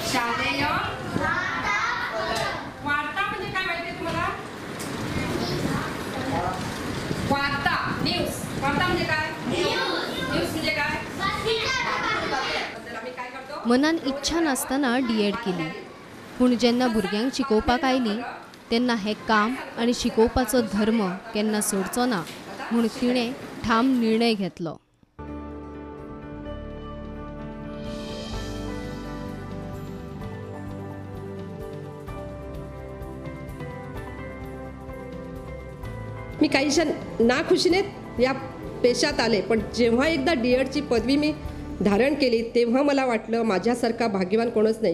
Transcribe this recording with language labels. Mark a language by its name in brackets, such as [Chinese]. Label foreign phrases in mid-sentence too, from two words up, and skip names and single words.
[Marathi] शालेय वार्ता म्हणजे काय माहिती तुम्हाला? वार्ता न्यूज. वार्ता म्हणजे काय? न्यूज म्हणजे काय? आम्ही काय करतो? [Konkani] मनान इच्छा नासतना डीएड केली, पूण जेन्ना भुरग्यांक शिकोवपाक आयली तेन्ना हे काम आनी शिकोवपाचो धर्म केन्ना सोडचो ना म्हूण तिणें ठाम निर्णय घेतलो. [Marathi] मी काहीशा नाखुशीने या पेशात आले, पण जेव्हा एकदा डीएडची पदवी मी धारण केली तेव्हा मला वाटलं माझ्यासारखा भाग्यवान कोणच नाही.